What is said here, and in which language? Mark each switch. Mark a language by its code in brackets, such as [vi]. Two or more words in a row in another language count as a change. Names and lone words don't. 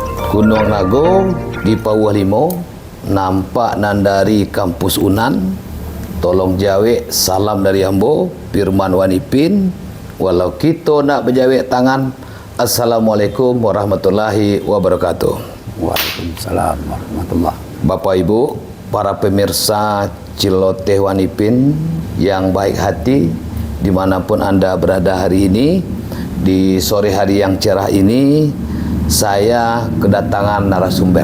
[min] Gunung Nago di Pauh Limo, nampak nandari kampus Unan. Tolong jawe salam dari Ambo Firman Wanipin. Walau kita nak berjawek tangan. [ar] السلام عليكم ورحمة الله وبركاته. وعليكم السلام ورحمة الله. [id] Bapak Ibu, para pemirsa Ciloteh Wanipin yang baik hati, dimanapun Anda berada hari ini, di sore hari yang cerah ini, saya kedatangan narasumber.